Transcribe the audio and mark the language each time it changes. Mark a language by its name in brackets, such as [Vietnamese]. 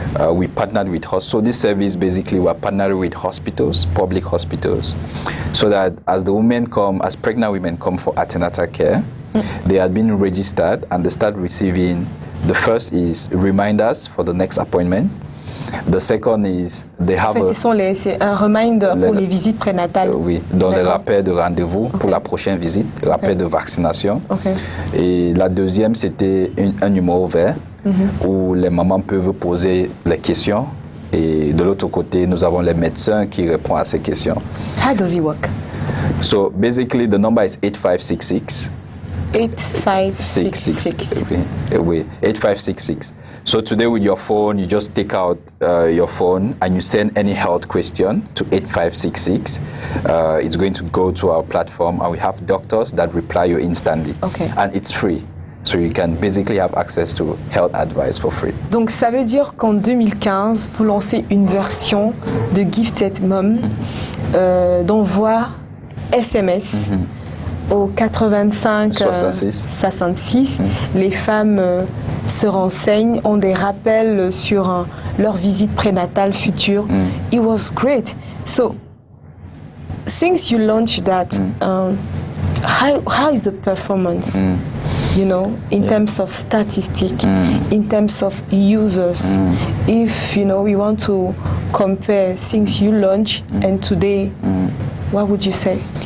[English] We partnered with so this service basically we're partnering with hospitals, public hospitals, so that as the women come, as pregnant women come for antenatal care, they had been registered and they start receiving. The first is reminders for the next appointment. The second is they have [French] c'est un reminder pour les visites prénatales. Oui, dans les rappels de rendez-vous pour la prochaine visite, rappel de vaccination. Okay. Et la deuxième, c'était un numéro vert où les mamans peuvent poser les questions. Et de l'autre côté, nous avons les médecins qui répondent à ces questions. [English] How does it work? So basically, the number is 8566. 8566. 8566. So today with your phone, you just take out your phone and you send any health question to 8566. It's going to go to our platform, and we have doctors that reply you instantly. Okay. And it's free. So you can basically have access to health advice for free. [French] Donc ça veut dire qu'en 2015, vous lancez une version de Gifted Mom d'envoi SMS au 85 66. Les femmes se renseignent, ont des rappels sur leur visite prénatale future. [English] It was great. So since you launched that, how is the performance? You know, in terms of statistic, in terms of users. If, you know, we want to compare since you launched and today, what would you say?